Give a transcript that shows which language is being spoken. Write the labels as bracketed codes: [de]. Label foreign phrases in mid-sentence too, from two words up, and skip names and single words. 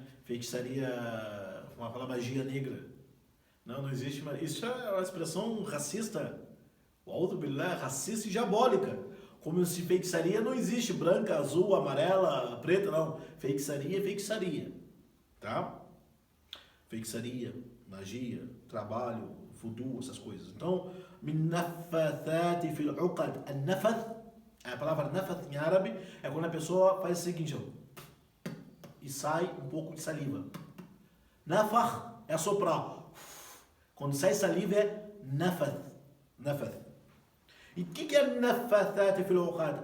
[pt] Feitiçaria, fala magia negra. Não existe, isso é uma expressão racista, racista e diabólica. Como se feitiçaria não existe branca, azul, amarela, preta, não. Feitiçaria é feitiçaria, tá? Feitiçaria, magia, trabalho, voodoo, essas coisas. Então, [ar] من نفاثات في العقد. [pt] A palavra nafath em árabe é quando a pessoa faz o seguinte, ó, e sai um pouco de saliva. Nafakh é soprar. Quando sai saliva é nafath. E o que é [ar] نفاثات في العقد?